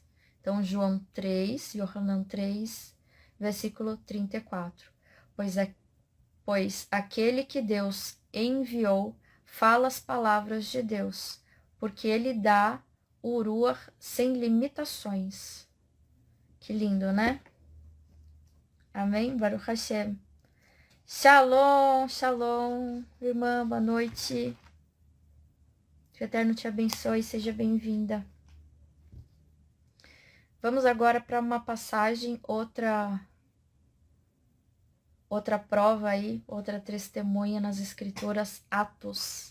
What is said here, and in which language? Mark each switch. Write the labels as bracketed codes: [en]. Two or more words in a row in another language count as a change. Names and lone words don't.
[pt] Então, João 3, Yohanan 3, versículo 34. Pois aquele que Deus enviou fala as palavras de Deus, porque ele dá o ruach sem limitações. Que lindo, né? Amém? [he] ברוך השם. שלום, שלום, [pt] irmã, boa noite. Que o Eterno te abençoe, seja bem-vinda. Vamos agora para uma passagem, outra prova aí, outra testemunha nas Escrituras, Atos.